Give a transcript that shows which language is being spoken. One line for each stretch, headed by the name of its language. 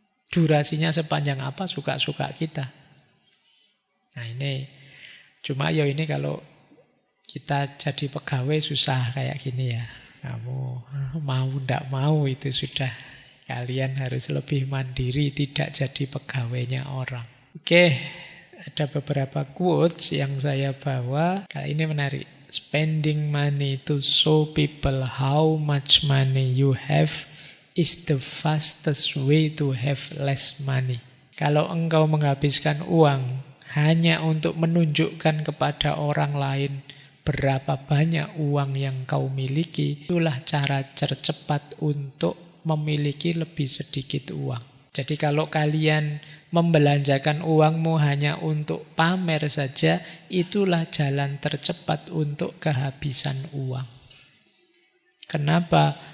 Indonesian: Durasinya sepanjang apa, suka-suka kita. Nah ini, cuma ya ini kalau kita jadi pegawai susah kayak gini ya. Kamu mau ndak mau itu sudah, kalian harus lebih mandiri, tidak jadi pegawainya orang. Oke, ada beberapa quotes yang saya bawa. Kali ini menarik.
English: Spending money to show people how much money you have is the fastest way to have less money.
Indonesian: Kalau engkau menghabiskan uang hanya untuk menunjukkan kepada orang lain berapa banyak uang yang kau miliki, itulah cara tercepat untuk memiliki lebih sedikit uang. Jadi kalau kalian membelanjakan uangmu hanya untuk pamer saja, itulah jalan tercepat untuk kehabisan uang. Kenapa?